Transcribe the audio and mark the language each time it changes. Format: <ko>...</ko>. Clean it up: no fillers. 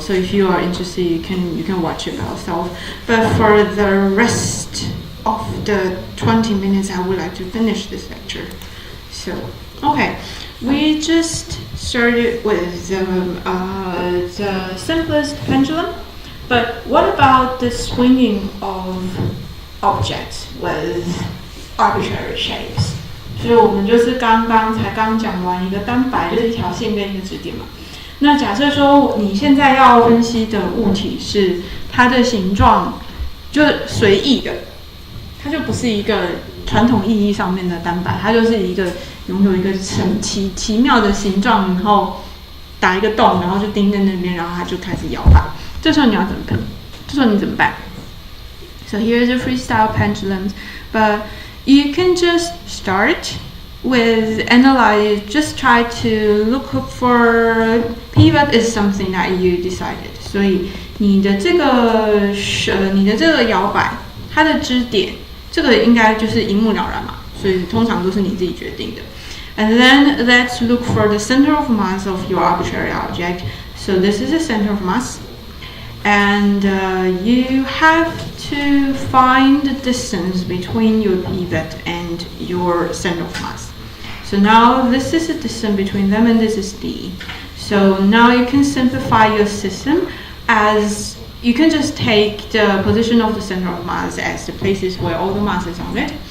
<en>So if you are interested, you can watch it by yourself. But for the rest of the 20 minutes, I would like to finish this lecture. So, okay. we just started with the simplest pendulum, but what about the swinging of objects with arbitrary shapes?</en> <zh>所以我们就是刚讲完一个单摆，就是一条线跟一个支点嘛。那假设说你现在要分析的物体是它的形状，就是随意的，它就不是一个传统意义上面的单摆，它就是一个拥有一个很奇妙的形状，然后打一个洞，然后就钉在那边，然后它就开始摇摆。这时候你要怎么办？这时候你怎么办</zh> <en>？So here's a freestyle pendulum, but you can just start with analyze. Just try to look for pivot is something that you decided.</en> <zh>所以你的这个摇摆，它的支点，这个应该就是一目了然嘛。所以通常都是你自己决定的。</zh> <en>And then let's look for the center of mass of your arbitrary object. So this is the center of mass. And you have to find the distance between your pivot and your center of mass. So now this is the distance between them and this is D. So now you can simplify your system as you can just take the position of the center of mass as the places where all the mass is on it.</en>